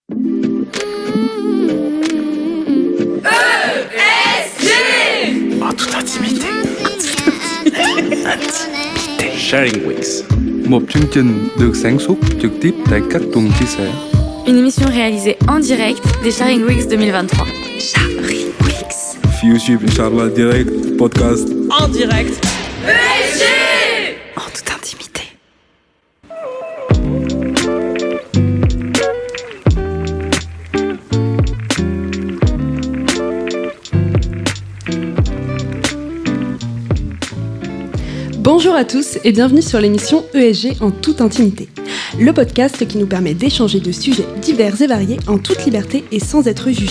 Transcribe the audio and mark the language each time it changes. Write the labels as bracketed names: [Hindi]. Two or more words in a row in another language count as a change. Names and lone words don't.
[French] En toute intimité. [English] Sharing Weeks. [Vietnamese] Một chương trình được sản xuất trực tiếp tại các tuần chia sẻ. [French] Une émission réalisée en direct des Sharing Weeks 2023. [English] Sharing Weeks. Fiyushib Inshallah direct podcast. [French] En direct. ESG En toute intimité. Bonjour à tous et bienvenue sur l'émission ESG en toute intimité, le podcast qui nous permet d'échanger de sujets divers et variés en toute liberté et sans être jugés.